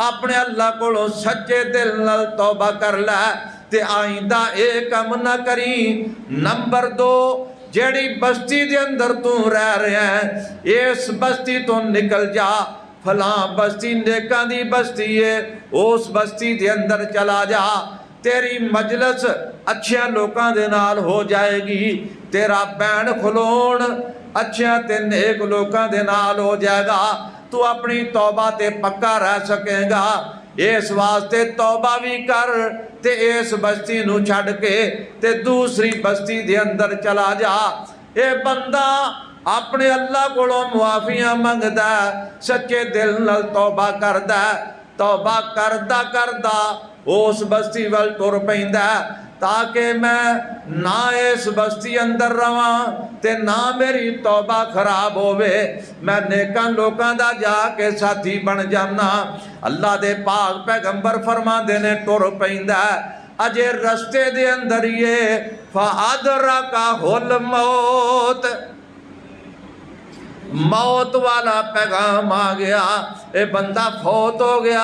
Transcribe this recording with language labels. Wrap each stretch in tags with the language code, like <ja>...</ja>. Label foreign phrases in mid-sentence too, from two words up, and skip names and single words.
<pa>اپنے اللہ کو سچے دل نال توبہ کر لے تے آئندہ ایک کم نہ کری۔ نمبر 2، جیڑی بستی دے اندر تو رہ رہے ہیں اس بستی تو نکل جا، فلاں بستی نیکاں دی بستی ہے، اس بستی دے اندر چلا جا، تیری مجلس اچھے لوکاں دے نال ہو جائے گی، تیرا بین کھلون اچھے تے نیک لوکاں دے نال ہو جائے گا، تو اپنی توبہ تے پکا رہ سکے گا۔ اس واسطے توبہ بھی کر تے اس بستی نو چھڑ کے تے دوسری بستی دے اندر چلا جا۔ اے بندہ اپنے اللہ کو معافیاں منگدا ہے، سچے دل نال توبہ کردا ہے، توبہ کردہ کردہ اس بستی وال ٹر پیندا ہے تاکہ میں نہ اس بستی اندر رواں تے نہ میری توبہ خراب ہوئے، میں نیکاں لوکاں دا جا کے ساتھی بن جانا۔ اللہ دے پاک پیغمبر فرما دینے ٹر پیندا ہے، اجے رستے دے اندر یہ</pa> <ar>فَأَدْرَكَهُ الْمَوْتِ،</ar> <pa>موت والا پیغام آ گیا، اے بندہ فوت ہو گیا۔</pa>